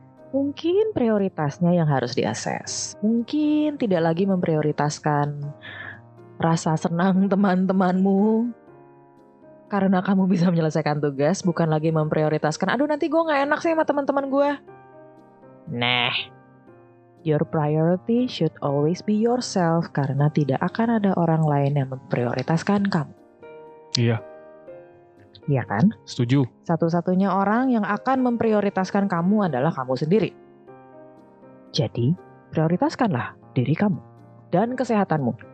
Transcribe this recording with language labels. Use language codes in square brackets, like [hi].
[id] Mungkin prioritasnya yang harus diakses. Mungkin tidak lagi memprioritaskan rasa senang teman-temanmu karena kamu bisa menyelesaikan tugas. Bukan lagi memprioritaskan, aduh nanti gue gak enak sih sama teman-teman gue. [en] Nah, your priority should always be yourself. [id] Karena tidak akan ada orang lain yang memprioritaskan kamu. Iya. Iya kan? Setuju. Satu-satunya orang yang akan memprioritaskan kamu adalah kamu sendiri. Jadi, prioritaskanlah diri kamu dan kesehatanmu.